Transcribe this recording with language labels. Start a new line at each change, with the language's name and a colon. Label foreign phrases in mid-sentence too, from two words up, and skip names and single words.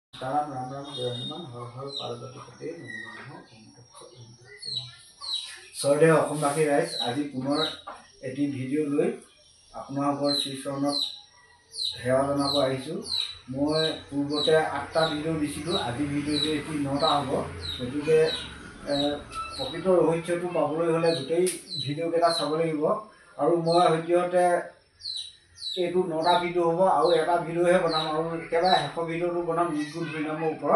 Assamese: Salam
Sanskrit: राम राम जय हनुमान हर हर पार्वती पते नमो नमो
Assamese: Sorry অসমবাসী ৰাইজ আজি পুনৰ এটি ভিডিঅ' লৈ আপোনালোকৰ শ্ৰীচৰণত সেৱা জনাব আহিছোঁ। মই পূৰ্বতে 8টা ভিডিঅ' দিছিলোঁ, আজি ভিডিঅ'টো এটি 9টা হ'ব। গতিকে প্ৰকৃত ৰহস্যটো পাবলৈ হ'লে গোটেই ভিডিঅ'কেইটা চাব লাগিব আৰু মই সদ্যহতে এইটো 9টা ভিডিঅ' হ'ব আৰু এটা ভিডিঅ'হে বনাম আৰু একেবাৰে শেষৰ ভিডিঅ'টো বনাম নিগুণ হৰিনামৰ ওপৰত।